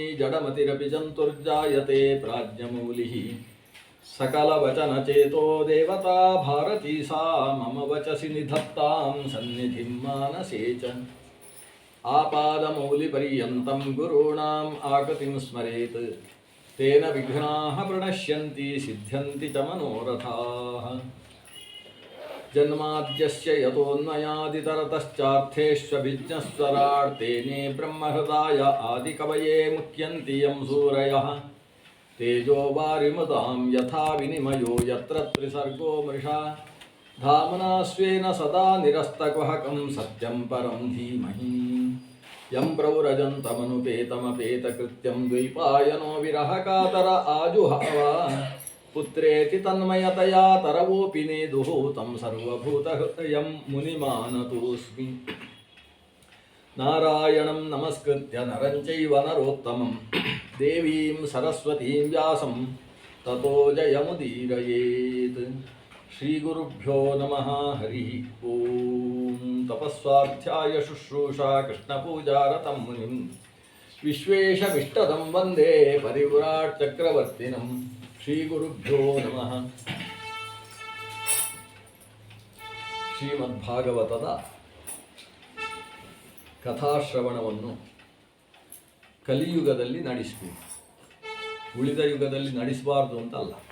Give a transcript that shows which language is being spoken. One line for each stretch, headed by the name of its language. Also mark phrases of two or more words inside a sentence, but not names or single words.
Sanskrit: ಜಡಮತಿರಪಿ ಜಂತುರ್ಜಾಯತೆ ಪ್ರಾಜ್ಞಮೌಲಿಃ ಸಕಲವಚನಚೇತೋ ದೇವತಾ ಭಾರತೀ ಸಾ ಮಮ ವಚಸಿ ನಿಧತ್ತಾಂ ಸನ್ನಿಧಿಂ ಮಾನಸೇ ಚ ಆಪಾದಮೌಲಿಪರ್ಯಂತಂ ಗುರುಣಾಂ ಆಕೃತಿಂ ಸ್ಮರೇತ್ ತೇನ ವಿಘ್ನಾಃ ಪ್ರಣಶ್ಯಂತಿ ಸಿದ್ಧ್ಯಂತಿ ಚ ಮನೋರಥಾಃ ಜನ್ಮಾದ್ಯಸ್ಯ ಯತೋನ್ಮಯಾದಿತರತಶ್ಚಾರ್ಥೇಷ್ವಭಿಜ್ಞಸ್ವರಾಟ್ ತೇನೇ ಬ್ರಹ್ಮಹೃದಾಯ ಆದಿಕವಯೇ ಮುಹ್ಯಂತಿ ಯಂ ಸೂರಯಃ ತೇಜೋ ವಾರಿಮೃತಾಂ ಯಥಾ ವಿನಿಮಯೋ ಯತ್ರ ತ್ರಿಸರ್ಗೋ ಮೃಷಾ ಧಾಮ್ನಾ ಸ್ವೇನ ಸದಾ ನಿರಸ್ತಕುಹಕಂ ಸತ್ಯಂ ಪರಂ ಧೀಮಹಿ ಯಂ ಪ್ರವ್ರಜಂತಮನುಪೇತಮಪೇತಕೃತ್ಯಂ ದ್ವೈಪಾಯನೋ ವಿರಹ ಕಾತರ ಆಜುಹಾವ ಪುತ್ರೇತಿ ತನ್ಮಯತಯಾ ತರವೋಪಿ ನೇದುಃ ತಂ ಸರ್ವಭೂತಹೃದಯಂ ಮುನಿಮಾನತೋಸ್ಮಿ ನಾರಾಯಣಂ ನಮಸ್ಕೃತ್ಯ ನರಂ ಚೈವ ನರೋತ್ತಮಂ ದೇವೀಂ ಸರಸ್ವತೀಂ ವ್ಯಾಸಂ ತತೋ ಜಯಮುದೀರಯೇತ್. ಶ್ರೀ ಗುರುಭ್ಯೋ ನಮಃ. ಹರಿ ಓಂ. ತಪಸ್ವಾಧ್ಯಾಯ ಶುಶ್ರೂಷಾ ಕೃಷ್ಣಪೂಜಾರತಂ ಮುನಿಂ ವಿಶ್ವೇಶಮಿಷ್ಟದಂ ವಂದೇ ಪರಿವ್ರಾಟ್ ಚಕ್ರವರ್ತಿನಂ. ಶ್ರೀ ಗುರುಭ್ಯೋ ನಮಃ.
Kannada: ಶ್ರೀಮದ್ಭಾಗವತದ ಕಥಾಶ್ರವಣವನ್ನು ಕಲಿಯುಗದಲ್ಲಿ ನಡೆಸಬೇಕು, ಉಳಿದ ಯುಗದಲ್ಲಿ ನಡೆಸಬಾರ್ದು ಅಂತಲ್ಲ.